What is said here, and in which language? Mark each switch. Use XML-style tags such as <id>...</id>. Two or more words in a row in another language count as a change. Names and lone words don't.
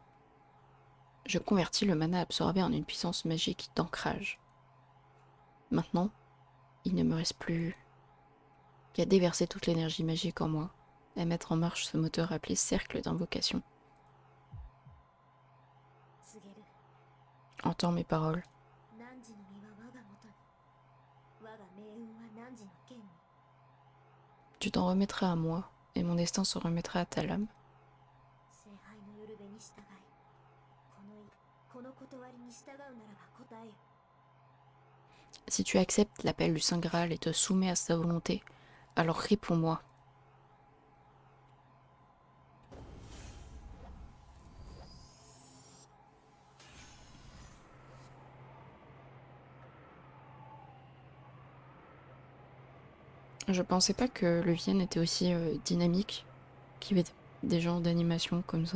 <fr>Je convertis le mana absorbé en une puissance magique d'ancrage. Maintenant, il ne me reste plus qu'à déverser toute l'énergie magique en moi, à mettre en marche ce moteur appelé cercle d'invocation. Entends mes paroles.</fr> <ja>汝の身は我が元に、我が命運は汝の剣に。</ja> <fr>Tu t'en remettras à moi, et mon destin se remettra à ta lame.</fr> <ja>聖杯の夜べに従い、この断りに従うならば答えよ。</ja> <fr>Si tu acceptes l'appel du Saint Graal et te soumets à sa volonté, alors réponds-moi. Je pensais pas que le Vienne était aussi dynamique, qu'il y avait des genres d'animation comme ça.</fr>